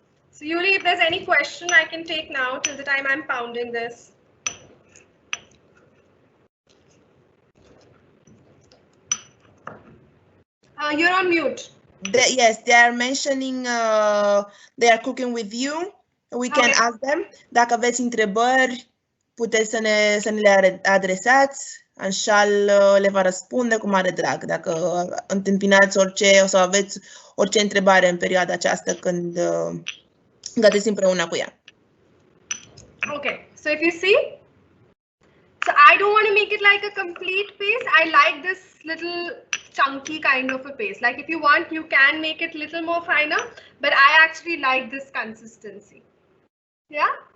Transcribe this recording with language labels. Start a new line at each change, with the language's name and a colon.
English: So Yuli, if there's any question I can take now till the time I'm pounding this. You're on mute. Yes, they are mentioning they are cooking with you. We can ask them.
Romanian: Dacă aveți întrebări, puteți să ne le adresați. Anchal le va răspunde cu mare drag. Dacă întâmpinați orice sau aveți orice întrebare în perioada aceasta când gătiți împreună cu ea.
English: Okay, so if you see, so I don't want to make it like a complete paste. I like this little chunky kind of a paste. Like if you want, you can make it little more finer, but I actually like this consistency. Yeah?